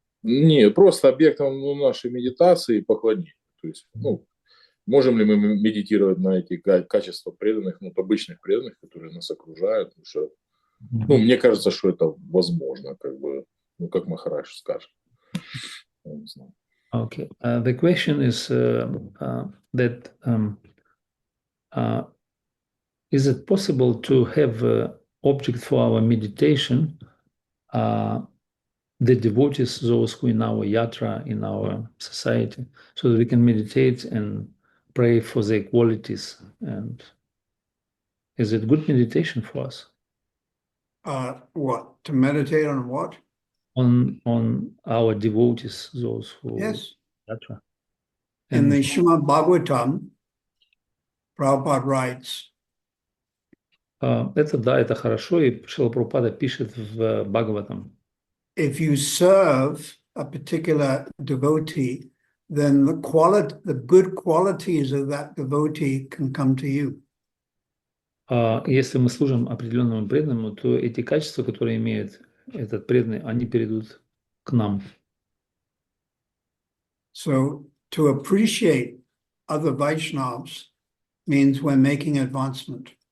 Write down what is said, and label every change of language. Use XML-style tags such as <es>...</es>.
<ru>Не, просто объектом нашей медитации и поклонения. То есть, можем ли мы медитировать на эти качества преданных, обычных преданных, которые нас окружают? Потому что, мне кажется, что это возможно, как бы, как Махарадж скажет. Я не знаю.</ru> <en>Okay. The question is that is it possible to have an object for our meditation, the devotees, those who in our yatra, in our society, so that we can meditate and pray for their qualities? And is it good meditation for us? What? To meditate on what? On our devotees, those who Yes. yatra. In the Srimad Bhagavatam, Prabhupada writes,</en> <ru>это хорошо, и Шрила Прабхупада пишет в Бхагаватам.</ru> <en>if you serve a particular devotee, then the good qualities of that devotee can come to you.</en> <ru>Если мы служим определенному преданному, то эти качества, которые имеет этот преданный, они перейдут к нам.</ru> <en>So to appreciate other Vaishnavas means we're making advancement.</en>